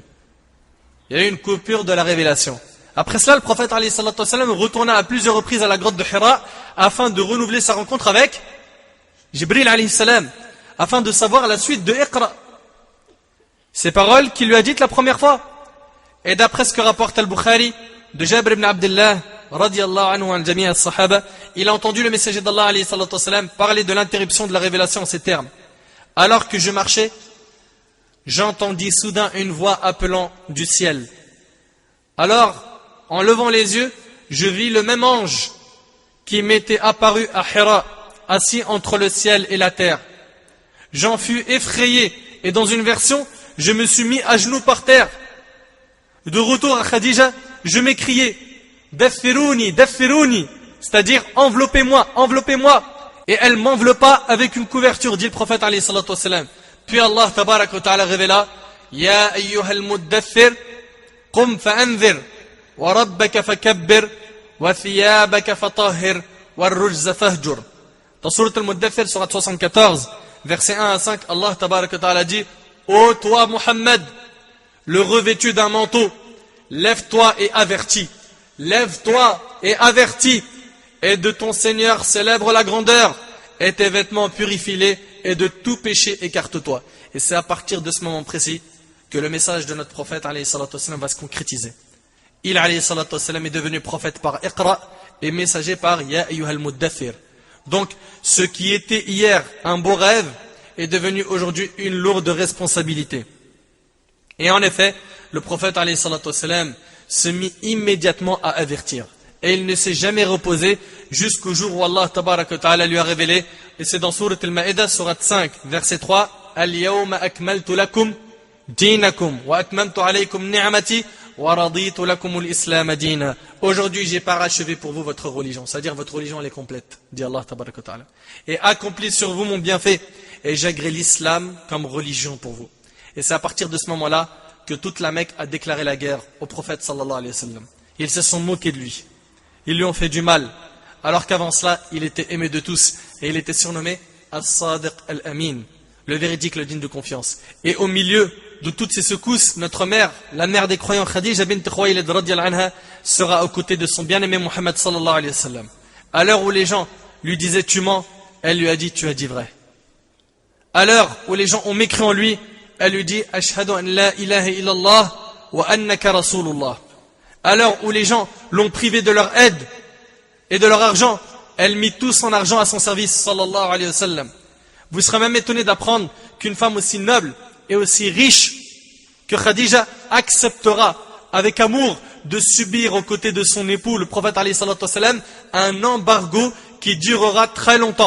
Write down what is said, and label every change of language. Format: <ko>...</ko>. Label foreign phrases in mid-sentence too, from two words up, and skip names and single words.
<fr>Il y a eu une coupure de la révélation. Après cela, le prophète</fr> <ar>عليه الصلاة والسلام</ar> <fr>retourna à plusieurs reprises à la grotte de Hira afin de renouveler sa rencontre avec Jibril</fr> <ar>عليه السلام,</ar> <fr>afin de savoir la suite de Iqra. Ces paroles qu'il lui a dites la première fois. Et d'après ce que rapporte Al-Bukhari de Jabir ibn Abdullah</fr> <ar>رضي الله عنه عن جميع الصحابة,</ar> <fr>il a entendu le messager d'Allah</fr> <ar>عليه الصلاة والسلام</ar> <fr>parler de l'interruption de la révélation en ces termes. Alors que je marchais, j'entendis soudain une voix appelant du ciel. Alors, en levant les yeux, je vis le même ange qui m'était apparu à Hira, assis entre le ciel et la terre. J'en fus effrayé et dans une version, je me suis mis à genoux par terre. De retour à Khadija, je m'écriai</fr> <ar>دثروني دثروني,</ar> <fr>c'est-à-dire enveloppez-moi, enveloppez-moi. Et elle m'enveloppa avec une couverture, dit le prophète</fr> <ar>عليه الصلاة والسلام. Puis الله تبارك وتعالى révéla يا أيها المدثر، قم فأنذر، وربك فكبر، وثيابك فطهر، والرجز فاهجر.</ar> <fr>Dans Surat al-Muddathir, Surat 74, versets 1 à 5,</fr> <ar>الله تبارك وتعالى</ar> <fr>dit Ô toi Muhammad, le revêtu d'un manteau, lève-toi et avertis. Lève-toi et avertis. Et de ton Seigneur célèbre la grandeur. Et tes vêtements purifie-les. Et de tout péché écarte-toi. Et c'est à partir de ce moment précis que le message de notre prophète</fr> <ar>عليه الصلاة والسلام</ar> <fr>va se concrétiser. Il</fr> <ar>عليه الصلاة والسلام</ar> <fr>est devenu prophète par Iqra et messager par</fr> <ar>يا أيها المدثر.</ar> <fr>Donc ce qui était hier un beau rêve est devenu aujourd'hui une lourde responsabilité. Et en effet, le prophète</fr> <ar>عليه الصلاة والسلام</ar> <fr>se mit immédiatement à avertir. Et il ne s'est jamais reposé jusqu'au jour où</fr> <ar>الله تبارك وتعالى</ar> <fr>lui a révélé. Et c'est dans Surat al-Ma'idah, Surat 5, verset 3.</fr> <ar>اليوم أكملت لكم دينكم وأتممت عليكم نعمتي وَرَضِيتُ لَكُمُ الْإِسْلَامَ دِينًا.</ar> <fr>Aujourd'hui, j'ai parachevé pour vous votre religion. C'est-à-dire, votre religion, elle est complète, dit</fr> <ar>الله تبارك وتعالى.</ar> <fr>Et accompli sur vous mon bienfait. Et j'agrée l'islam comme religion pour vous. Et c'est à partir de ce moment-là que toute la Mecque a déclaré la guerre au prophète</fr> <ar>صلى الله عليه وسلم.</ar> <fr>Ils se sont moqués de lui. Ils lui ont fait du mal. Alors qu'avant cela, il était aimé de tous. Et il était surnommé As-Sadiq al-Amin, le véridique, le digne de confiance. Et au milieu de toutes ces secousses, notre mère, la mère des croyants, Khadija bint Khuwaylid</fr> <ar>رضي الله عنها,</ar> <fr>sera aux côtés de son bien-aimé Muhammad</fr> <ar>صلى الله عليه وسلم.</ar> <fr>À l'heure où les gens lui disaient tu mens, elle lui a dit tu as dit vrai. À l'heure où les gens ont mécru en lui, elle lui dit</fr> <ar>أشهد أن لا إله إلا الله وأنك رسول الله.</ar> <fr>À l'heure où les gens l'ont privé de leur aide et de leur argent, elle mit tout son argent à son service</fr> <ar>صلى الله عليه وسلم.</ar> <fr>Vous serez même étonné d'apprendre qu'une femme aussi noble et aussi riche que Khadija acceptera avec amour de subir aux côtés de son époux, le prophète</fr> <ar>عليه الصلاة والسلام,</ar> <fr>un embargo qui durera très longtemps.</fr>